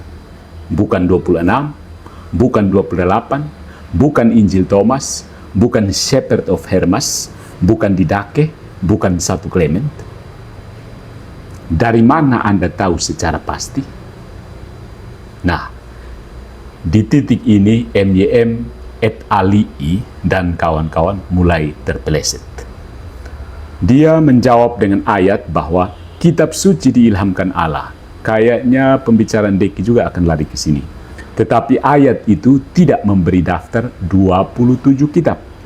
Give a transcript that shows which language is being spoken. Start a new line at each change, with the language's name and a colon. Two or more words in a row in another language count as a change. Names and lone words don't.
Indonesian: Bukan 26, bukan 28, bukan Injil Thomas, bukan Shepherd of Hermas, bukan Didache, bukan 1 Clement. Dari mana Anda tahu secara pasti? Nah, di titik ini MYM
Latin: et alii
Indonesian: dan kawan-kawan mulai terpeleset. Dia menjawab dengan ayat bahwa kitab suci diilhamkan Allah. Kayaknya pembicaraan Deki juga akan lari ke sini. Tetapi ayat itu tidak memberi daftar 27 kitab.